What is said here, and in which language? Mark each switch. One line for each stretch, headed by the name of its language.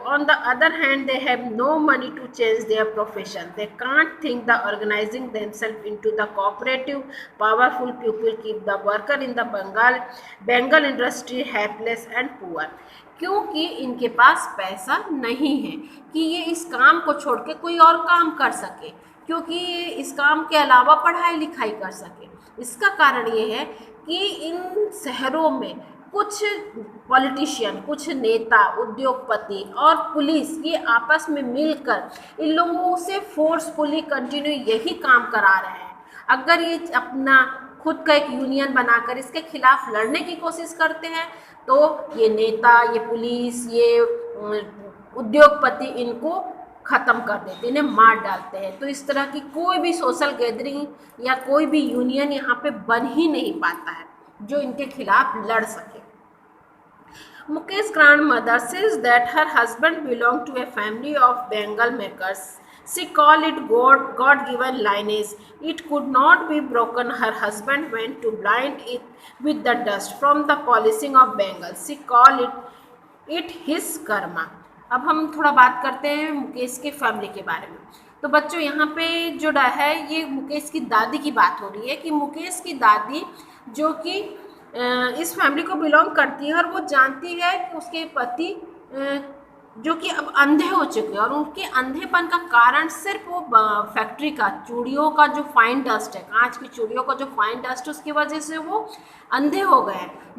English: On the other hand, they have no money to change their profession. They can't think the organizing themselves into the cooperative, powerful people keep the worker in the Bengal industry helpless and poor.
Hindi: क्योंकि इनके पास पैसा नहीं है कि ये इस काम को छोड़ के कोई और काम कर सके, क्योंकि ये इस काम के अलावा पढ़ाई लिखाई कर सके। इसका कारण ये है कि इन शहरों में कुछ पॉलिटिशियन, कुछ नेता, उद्योगपति और पुलिस ये आपस में मिलकर इन लोगों से फोर्सफुली कंटिन्यू यही काम करा रहे हैं। अगर ये अपना खुद का एक यूनियन बनाकर इसके खिलाफ लड़ने की कोशिश करते हैं तो ये नेता, ये पुलिस, ये उद्योगपति इनको ख़त्म कर देते, इन्हें मार डालते हैं। तो इस तरह की कोई भी सोशल गैदरिंग या कोई भी यूनियन यहाँ पे बन ही नहीं पाता है जो इनके खिलाफ लड़ सके।
English: Mukesh's grandmother says that her husband belonged to a family of bangle makers. She called it God-given lineage. It could not be broken. Her husband went to blind it with the dust from the polishing of bangles. She called it his karma.
Hindi: अब हम थोड़ा बात करते हैं मुकेश के family के बारे में। तो बच्चों यहाँ पे जो है ये मुकेश की दादी की बात हो रही है कि मुकेश की दादी जो कि इस फैमिली को बिलोंग करती है और वो जानती है कि उसके पति जो कि अब अंधे हो चुके हैं और उनके अंधेपन का कारण सिर्फ वो फैक्ट्री का चूड़ियों का जो फाइन डस्ट है, कांच की चूड़ियों का जो फाइन डस्ट है, उसकी वजह से वो अंधे हो गए हैं।